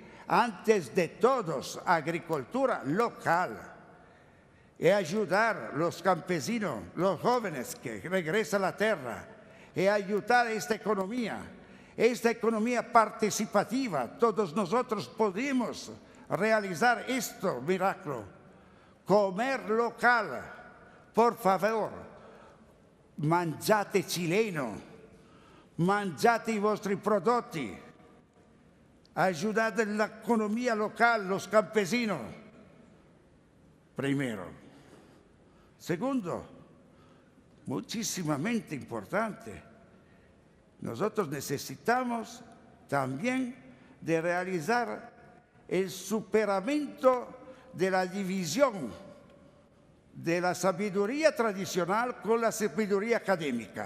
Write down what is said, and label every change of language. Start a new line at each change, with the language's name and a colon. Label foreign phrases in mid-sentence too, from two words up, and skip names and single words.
Spanish: Antes de todos, agricultura local y ayudar a los campesinos, los jóvenes que regresan a la tierra y ayudar a esta economía participativa. Todos nosotros podemos realizar este milagro. Comer local, por favor,
Italian: mangiate chileno, mangiate i vostri prodotti.
Spanish: Ayudar en la economía local, los campesinos. Primero. Segundo, muchísimamente importante, nosotros necesitamos también de realizar el superamiento de la división de la sabiduría tradicional con la sabiduría académica.